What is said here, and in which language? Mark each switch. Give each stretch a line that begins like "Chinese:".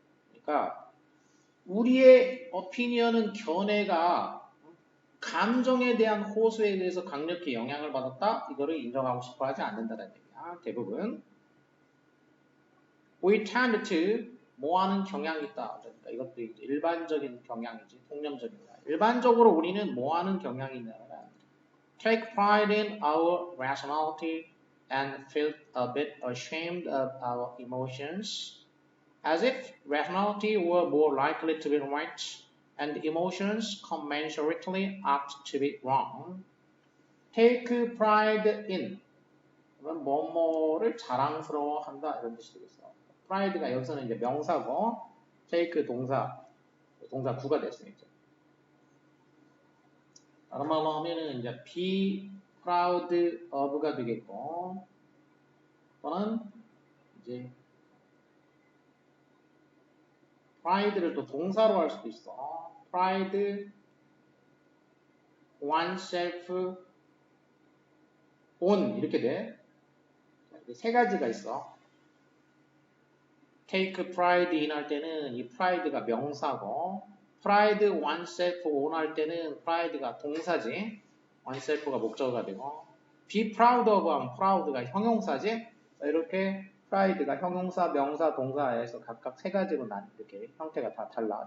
Korean: 그러니까 우리의 오피니언은 견해가 감정에 대한 호소에 의해서 강력히 영향을 받았다. 이거를 인정하고 싶어하지 않는다는 얘기야. 대부분.
English: We tend to
Korean: 뭐하는 경향이 있다. 그러니까 이것도 이제 일반적인 경향이지. 통념적인 거. 일반적으로 우리는 뭐하는 경향이 있냐면
English: take pride in our rationality and feel a bit ashamed of our emotions as if rationality were more likely to be right and emotions commensurately apt to be wrong. Take pride in
Korean: 뭐뭐를 자랑스러워한다 이런 뜻이 되겠어. pride가 여기서는 이제 명사고 take 동사 구가 됐으니까. 다른 말로 하면은 이제
English: be proud of
Korean: 가 되겠고 또는 이제 pride를 또 동사로 할 수도 있어.
English: pride oneself on
Korean: 이렇게 돼. 세 가지가 있어.
English: take pride in
Korean: 할 때는 이 pride가 명사고
English: pride oneself on
Korean: 할 때는 pride가 동사지. oneself가 목적어가 되고
English: be proud of
Korean: 하면 proud가 형용사지. 이렇게 pride가 형용사, 명사, 동사에서 각각 세 가지로 난 이렇게 형태가 다 달라.